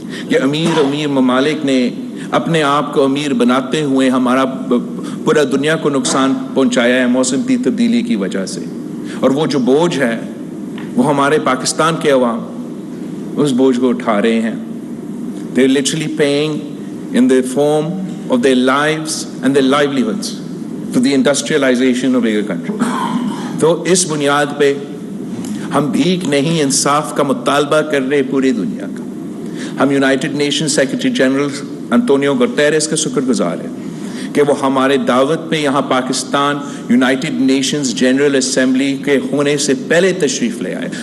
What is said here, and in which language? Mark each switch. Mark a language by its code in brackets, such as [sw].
[ur] یہ امیر ممالک نے اپنے آپ کو امیر بناتے ہوئے ہمارا پورا دنیا کو نقصان پہنچایا ہے موسم کی تبدیلی کی وجہ سے. اور وہ جو بوجھ ہے وہ ہمارے پاکستان کے عوام اس بوجھ کو اٹھا رہے ہیں. [en] They are literally paying in the form of their lives and their livelihoods to the industrialization of their country. [ur] تو اس بنیاد پہ ہم بھیک نہیں, انصاف کا مطالبہ کر رہے پوری دنیا کا. ہم United nation secretary general انطونیو Guterres کا شکر گزار ہیں کہ وہ ہمارے دعوت پہ یہاں Pakistan United nations general assembly کے ہونے سے پہلے تشریف لے آئے.